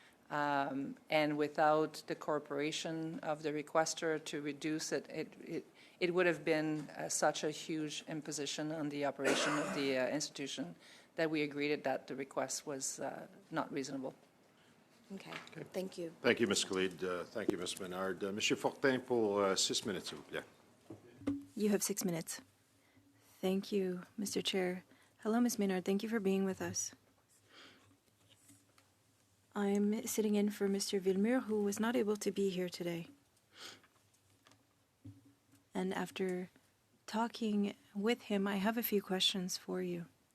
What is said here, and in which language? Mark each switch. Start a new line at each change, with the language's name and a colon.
English: And without the cooperation of the requester to reduce it, it would have been such a huge imposition on the operation of the institution that we agreed that the request was not reasonable. Okay, thank you. Thank you, Ms. Khalid. Thank you, Ms. Menard.
French: Monsieur Fortin pour 6 minutes, s'il vous plaît.
English: You have 6 minutes. Thank you, Mr. Chair. Hello, Ms. Maynard. Thank you for being with us. I'm sitting in for Mr. Villemur, who was not able to be here today. And after talking with him, I have a few questions for you.